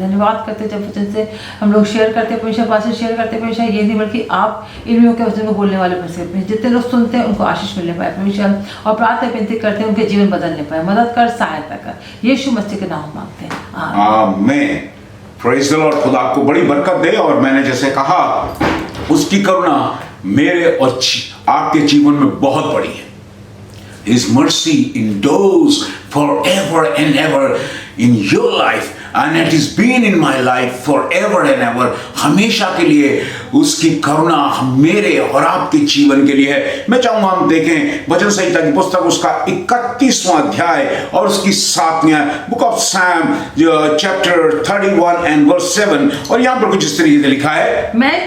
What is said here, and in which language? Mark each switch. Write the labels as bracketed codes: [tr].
[hi] धन्यवाद करते हैं जब वचन से हम लोग शेयर करते हैं परमेश्वर, पास शेयर करते हैं परमेश्वर, ये नहीं बल्कि आप इन लोगों के वचन को बोलने वाले परमेश्वर, जितने लोग सुनते हैं उनको आशीष मिलने पाए परमेश्वर, और प्रार्थना विनती करते हैं उनके जीवन बदलने पाए। मदद कर, सहायता कर, यीशु मसीह के नाम मांगते हैं, आमीन। [en] Praise the lord. [hi] खुदा आपको बड़ी बरकत दे। और मैंने जैसे कहा, उसकी करुणा मेरे और आपके जीवन में बहुत बड़ी है। [en] His mercy endures forever and ever in your life, and it has been in my life forever and ever। [hi] हमेशा के लिए उसकी करुणा मेरे और आपके जीवन के लिए है। मैं चाहूंगा हम देखें वचन संहिता की पुस्तक उसका 31वां अध्याय और उसकी 7वीं आयत, [en] Book of psalm chapter 31 and verse 7। [hi] और यहाँ पर कुछ इस तरीके से लिखा है, मैं